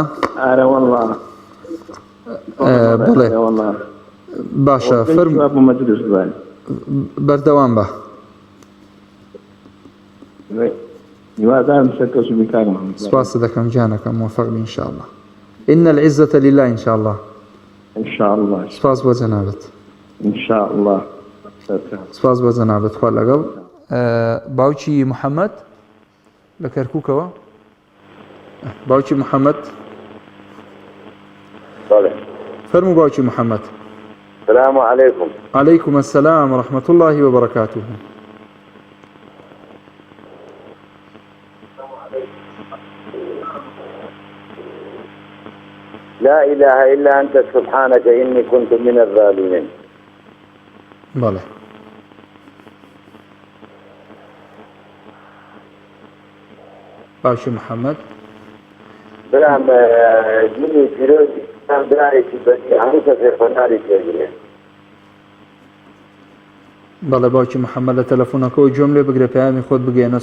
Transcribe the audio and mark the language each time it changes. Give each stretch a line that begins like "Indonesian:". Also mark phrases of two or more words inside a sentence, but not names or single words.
Central Kurdish: ئارە وەڵڵا. بڵێ باشە بەردەوام بە. سپاس دەکەم گیانەکەم، موفق بی ئینشاءالله.
Arabic: إن العزة لله إن شاء الله. إن شاء الله.
Central Kurdish: سپاس بۆ جەنابەت.
Arabic: إن شاء الله.
Central Kurdish: سپاس بۆ جەنابەت. خوا لەگەڵ. باوکی محەممەد لە کەرکووکەوە. باوکی محەممەد. فەرموو باوکی محەممەد.
Arabic: السلام عليكم. عليكم السلام ورحمة الله وبركاته. لا إله إلا أنت سبحانك إني كنت من الظالمين.
Central Kurdish: بله. باوکی محەممەد. برام دینی پیرۆزی ئیسلام دارێکی بەدی هەموو کەسێک خۆناری پێگرێت. بەڵێ باوکی محەممەد لە تەلەفۆنەکەەوە جۆم لێ بگرێ پەیامی خۆت بگەێنە.